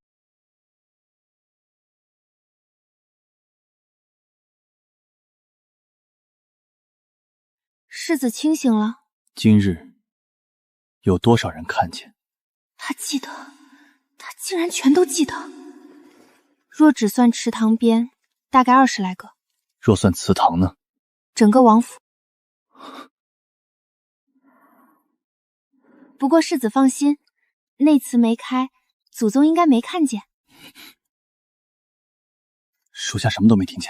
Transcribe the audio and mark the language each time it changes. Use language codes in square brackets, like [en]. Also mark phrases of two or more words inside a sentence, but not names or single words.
[zh] 世子清醒了。今日有多少人看見？他记得，他竟然全都记得。若只算池塘邊，大概20來個。若算祠堂呢？整個王府。不過世子放心，那祠沒開，祖宗應該沒看見。屬下什麼都沒聽見。